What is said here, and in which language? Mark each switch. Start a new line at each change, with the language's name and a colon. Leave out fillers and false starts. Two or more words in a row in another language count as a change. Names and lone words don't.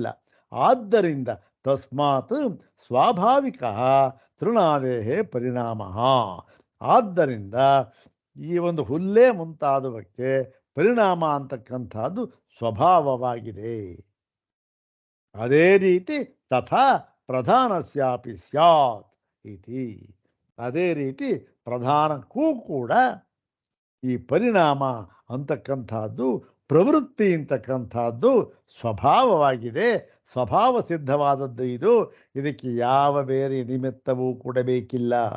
Sanskrit: ಆದ್ದರಿಂದ ತಸ್ಮಾತ್ ಸ್ವಾಭಾವಿಕ ತೃಣಾದೇಹೇ ಪರಿಣಾಮ.
Kannada: ಆದ್ದರಿಂದ ಈ ಒಂದು ಹುಲ್ಲೇ ಮುಂತಾದವಕ್ಕೆ ಪರಿಣಾಮ ಅಂತಕ್ಕಂಥದ್ದು ಸ್ವಭಾವವಾಗಿದೆ. ಅದೇ ರೀತಿ
Sanskrit: ತಥಾ ಪ್ರಧಾನಸ್ಯಾಪಿ ಸ್ಯಾತ್ ಇತಿ.
Kannada: ಅದೇ ರೀತಿ ಪ್ರಧಾನಕ್ಕೂ ಕೂಡ ಈ ಪರಿಣಾಮ ಅಂತಕ್ಕಂಥದ್ದು, ಪ್ರವೃತ್ತಿ ಅಂತಕ್ಕಂಥದ್ದು ಸ್ವಭಾವವಾಗಿದೆ. ಸ್ವಭಾವ ಸಿದ್ಧವಾದದ್ದು ಇದು. ಇದಕ್ಕೆ ಯಾವ ಬೇರೆ ನಿಮಿತ್ತವೂ ಕೂಡ ಬೇಕಿಲ್ಲ.